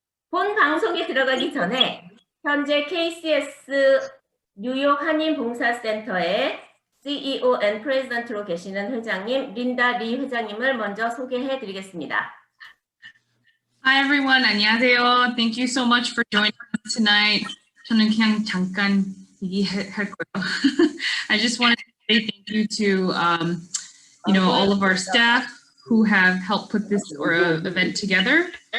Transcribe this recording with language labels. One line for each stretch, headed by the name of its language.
Korean: 본 방송에 들어가기 전에 현재 KCS 뉴욕 한인봉사센터의
English: CEO and President
Korean: 로 계시는 회장님 린다 리 회장님을 먼저 소개해 드리겠습니다.
English: Hi everyone,
Korean: 안녕하세요.
English: Thank you so much for joining us tonight.
Korean: 저는 그냥 잠깐 얘기할 거예요.
English: I just wanted to say thank you to all of our staff who have helped put this event together.